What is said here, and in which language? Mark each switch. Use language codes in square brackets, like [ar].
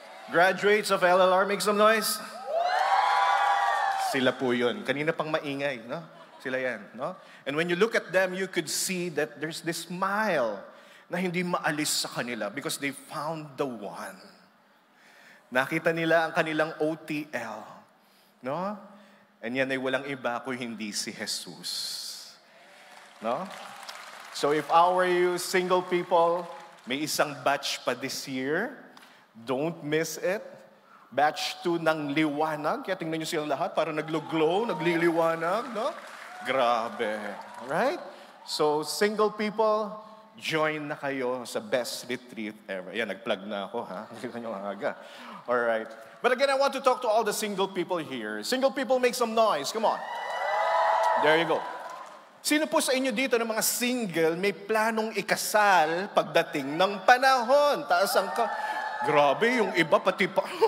[en] Graduates of LLR, make some noise. [tl] Sila po yun. Kanina pang maingay, no? Sila yan, no? [en] And when you look at them, you could see that there's this smile [tl] na hindi maalis sa kanila [en] because they found the one. [tl] Nakita nila ang kanilang OTL, no? And yan ay walang iba kung hindi si Jesus. No? [en] So if I were you, single people, [tl] may isang batch pa [en] this year. Don't miss it. Batch 2 [tl] ng liwanag. Kaya tingnan nyo silang lahat, parang naglo-glow, nagliliwanag, no? Grabe. Right? [en] So single people, join [tl] na kayo sa [en] best retreat ever. [tl] Yan, nag-plug na ako, ha? Kita nyo aga. Alright. [en] But again, I want to talk to all the single people here. Single people, make some noise. Come on. There you go. [tl] Sino po sa inyo dito ng mga single may planong ikasal pagdating ng panahon? Taas ang Grabe, yung iba pati pa.